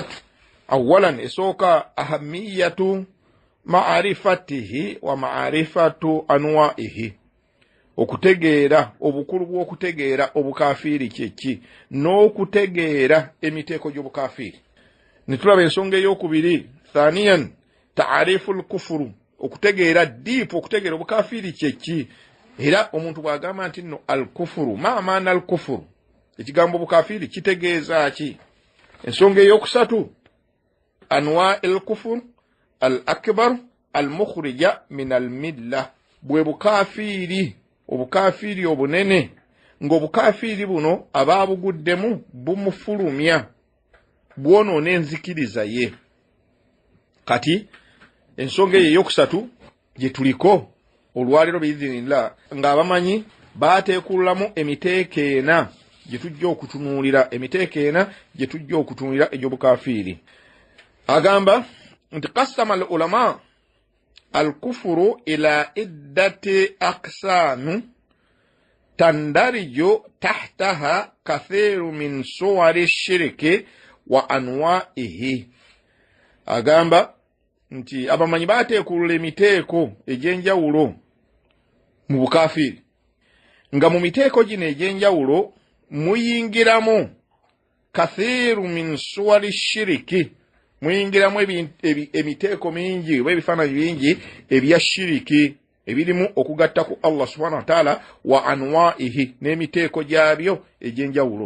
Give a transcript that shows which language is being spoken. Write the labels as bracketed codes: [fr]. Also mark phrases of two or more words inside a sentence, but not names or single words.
[lg] Awalan, esooka [ar] أهمية معرفته ومعرفة أنواعه, [lg] okutegeera obukulu bw'okutegeera obukaafiiri kyeki n'okutegeera emiteeko gy'obukaafiiri. Ne tulaba ensonga ey'okubiri, [ar] ثانيا تعريف الكفر, [lg] okutegeera deep, okutegeera obukaafiiri kyeki. Era omuntu bw'agamba nti nno [ar] الكفر، ما معنى الكفر, [lg] ekigambo obukaafiiri kitegeeza ki? Ensonga ey'okusatu, [ar] أنواع الكفر الأكبر المخرج من الملة, [lg] bwe bukaafiiri, obukaafiiri obunene, ng'obukaafiiri buno abaabuguddemu bumufulumya, bwonoona enzikiriza ye. Kati ensonga eyo ey'okusatu gye tuliko olwaliro biidhinillah, ng'abamanyi baateekuulamu emiteeko ena gye tujja okutunuulira, emiteeko ena gye tujja okutunuulira egy'obukaafiiri. Agamba nti [ar] قسم العلماء الكفر إلى عدة أقسام تندرج تحتها كثير من صور الشرك وأنواعه. [lg] Agamba nti abamanyi baateekuulula emiteeko egy'enjawulo mu bukaafiiri, nga mu miteeko gino egy'enjawulo muyingiramu [ar] كثير من صور الشرك, [lg] muyingiramu emiteeko mingi oba ebifaananyi bingi ebya shiriki ebirimu okugatta ku [ar] الله سبحانه وتعالى، وأنواعه, [lg] n'emiteeko gyabyo egy'enjawulo.